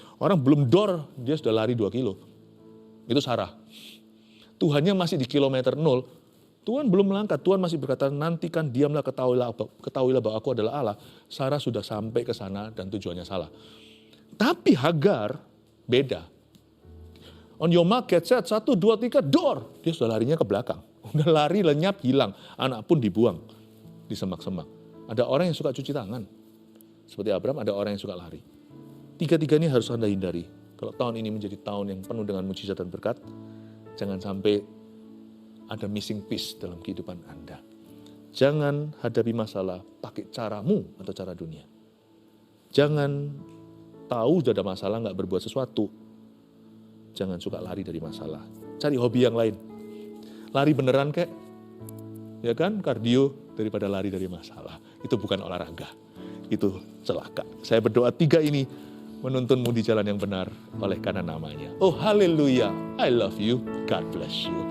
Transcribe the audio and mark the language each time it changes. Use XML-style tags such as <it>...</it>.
<id>Orang belum door, dia sudah lari 2 kilo. Itu Sarah. Tuhannya masih di kilometer 0. Tuhan belum melangkah, Tuhan masih berkata, nantikan diamlah, ketahuilah bahwa aku adalah Allah. Sarah sudah sampai ke sana dan tujuannya salah. Tapi Hagar beda.</id> <en>On your mark, get set, 1, 2, 3, door.</en> <id>Dia sudah larinya ke belakang. Udah lari, lenyap, hilang. Anak pun dibuang di semak-semak. Ada orang yang suka cuci tangan. Seperti Abraham, ada orang yang suka lari. 3 ini harus Anda hindari. Kalau tahun ini menjadi tahun yang penuh dengan mujizat dan berkat, jangan sampai ada</id> <en>missing piece</en> <id>dalam kehidupan Anda. Jangan hadapi masalah pakai caramu atau cara dunia. Jangan tahu sudah ada masalah nggak berbuat sesuatu. Jangan suka lari dari masalah. Cari hobi yang lain. Lari beneran kek, ya kan, kardio daripada lari dari masalah. Itu bukan olahraga, itu celaka. Saya berdoa 3 ini menuntunmu di jalan yang benar oleh karena namanya.</id> <en>Oh haleluya, I love you, God bless you.</en>